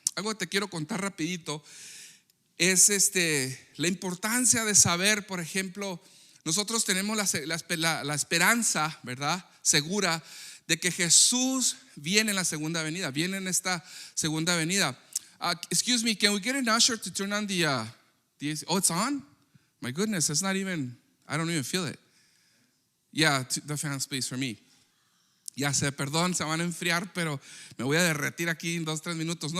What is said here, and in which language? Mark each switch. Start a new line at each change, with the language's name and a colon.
Spanish: Algo que te quiero contar rapidito es la importancia de saber, por ejemplo, nosotros tenemos la esperanza, ¿verdad? Segura de que Jesús viene en la segunda venida, viene en esta segunda venida.
English: Excuse me, can we get an usher to turn on the oh, it's on? My goodness, it's not even, I don't even feel it. Yeah, the fans please for me.
Spanish: Ya sé, perdón, se van a enfriar, pero me voy a derretir aquí en 2-3 minutos.